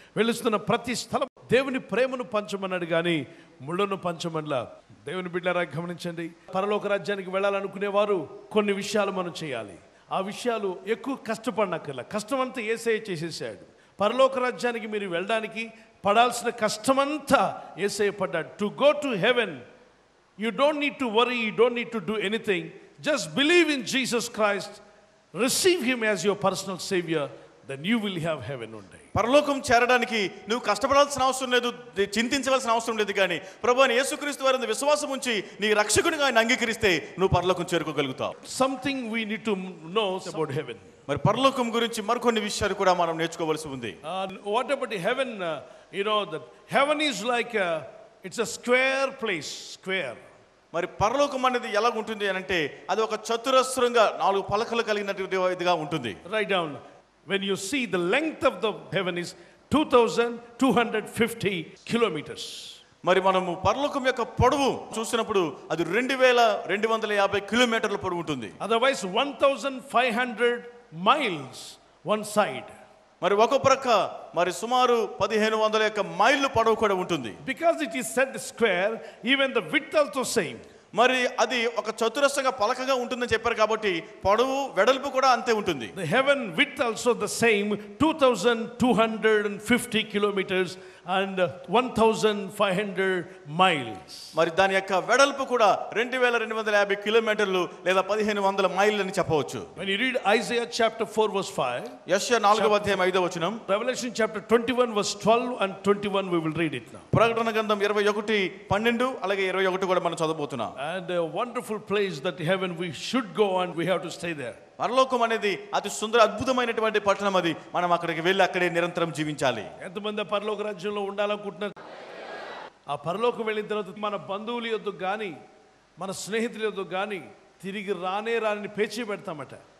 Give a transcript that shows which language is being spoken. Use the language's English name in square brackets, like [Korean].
[Telugu] వెళుస్తున్న ప్రతి స్థలం దేవుని ప్రేమను పంచమన్నాడు కానీ ముళ్ళను పంచమనలా. దేవుని బిడ్డలారా గమనించండి, పరలోక రాజ్యానికి వెళ్ళాలనుకునేవారు కొన్ని విషయాలు మనం చేయాలి. ఆ విషయాలు ఎక్కువ కష్టపడనక్కర్లా, కష్టం అంతా యేసయ్య చేసేసాడు. పరలోక రాజ్యానికి మీరు వెళ్ళడానికి పడాల్సిన కష్టమంతా యేసయ్య పడ్డాడు. [English] To go to heaven you don't need to worry, you don't need to do anything. Just believe in Jesus Christ, receive him as your personal savior, then you will have heaven one day. [Telugu] పరలోకం చేరడానికి నువ్వు కష్టపడాల్సిన అవసరం లేదు, చింతించవలసిన అవసరం లేదు. కానీ ప్రభువైన యేసుక్రీస్తు వారి విశ్వాసం ఉంచి నీ రక్షకునిగా ఆయన అంగీకరిస్తే నువ్వు పరలోకం చేరుకోగలుగుతావు. [English] Something we need to know about heaven. [Telugu] మరి పరలోకం గురించి మరికొన్ని విషయాలు కూడా మనం నేర్చుకోవాల్సి ఉంది. [English] What about heaven? You know that heaven is like it's a square place, square. [Telugu] మరి పరలోకం అనేది ఎలా ఉంటుంది అని అంటే అది ఒక చతురస్రంగా 4 పలకలు కలిగినట్టుగా ఉంటుంది. [English] Write down, when you see the length of the heaven is 2250 kilometers. [Telugu] మరి మనము పరలోకం యొక్క పొడవు చూసినప్పుడు అది 2250 కిలోమీటర్ల పొడవు ఉంటుంది. [English] Otherwise 1500 miles one side. [Telugu] మరి ఒక ప్రక్క మరి సుమారు 1500 మైళ్ళు పొడవు కూడా ఉంటుంది. [English] Because it is said square, even the width also same. [Telugu] మరి అది ఒక చతురస్రంగా పలకగా ఉంటుందని చెప్పారు కాబట్టి పొడవు వెడల్పు కూడా అంతే ఉంటుంది. [English] The heaven width also the same, 2250 kilometers and 1500 miles. [Telugu] మరి దాని యొక్క వెడల్పు కూడా 2250 కిలోమీటర్లు లేదా 1500 మైళ్ళు అని చెప్పవచ్చు. [English] When you read Isaiah chapter 4 verse 5, [Telugu] యెషయా 4వ అధ్యాయం 5వ వచనం, [English] Revelation chapter 21 verse 12 and 21 we will read it now. [Telugu] ప్రకటన గ్రంథం 21 12 అలాగే 21 కూడా మనం చదవబోతున్నాం. [English] And a wonderful place that heaven we should go and we have to stay there. [Telugu] పరలోకం అనేది అతి సుందర అద్భుతమైనటువంటి పట్టణం, అది మనం అక్కడికి వెళ్ళి అక్కడే నిరంతరం జీవించాలి. ఎంతమంది పరలోక రాజ్యంలో ఉండాలనుకుంటున్నారు? ఆ పరలోకం వెళ్ళిన తర్వాత మన బంధువుల యొద్దకు కానీ మన స్నేహితుల యొద్దకు కానీ తిరిగి రాని పేచీ పెడతామట.